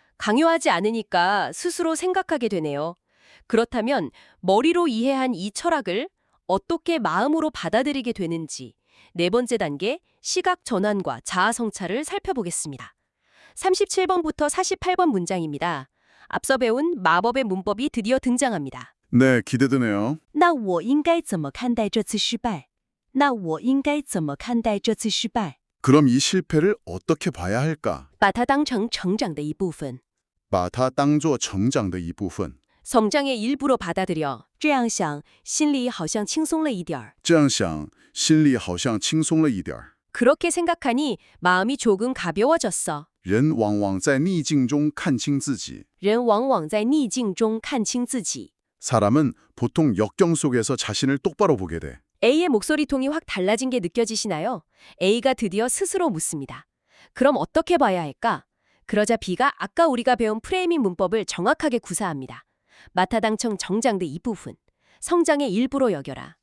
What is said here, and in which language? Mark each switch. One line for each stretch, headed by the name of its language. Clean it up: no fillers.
Korean: 강요하지 않으니까 스스로 생각하게 되네요. 그렇다면 머리로 이해한 이 철학을 어떻게 마음으로 받아들이게 되는지 네 번째 단계 시각 전환과 자아 성찰을 살펴보겠습니다. 37번부터 48번 문장입니다. 앞서 배운 마법의 문법이 드디어 등장합니다. 네, 기대되네요.
Chinese: 那我应该怎么看待这次失败?那我应该怎么看待这次失败?
Korean: 그럼 이 실패를 어떻게 봐야 할까?
Chinese: 把它当成成长的一部分. 把它当作成长的一部分.
Korean: 성장의 일부로 받아들여.
Chinese: 这样想,心里好像轻松了一点儿. 这样想,心里好像轻松了一点儿.
Korean: 그렇게 생각하니 마음이 조금 가벼워졌어.
Chinese: 人往往在逆境中看清自己. 人往往在逆境中看清自己.
Korean: 사람은 보통 역경 속에서 자신을 똑바로 보게 돼. A의 목소리 톤이 확 달라진 게 느껴지시나요? A가 드디어 스스로 묻습니다. 그럼 어떻게 봐야 할까? 그러자 B가 아까 우리가 배운 프레이밍 문법을 정확하게 구사합니다. 마타당청 정장의 이 부분, 성장의 일부로 여겨라.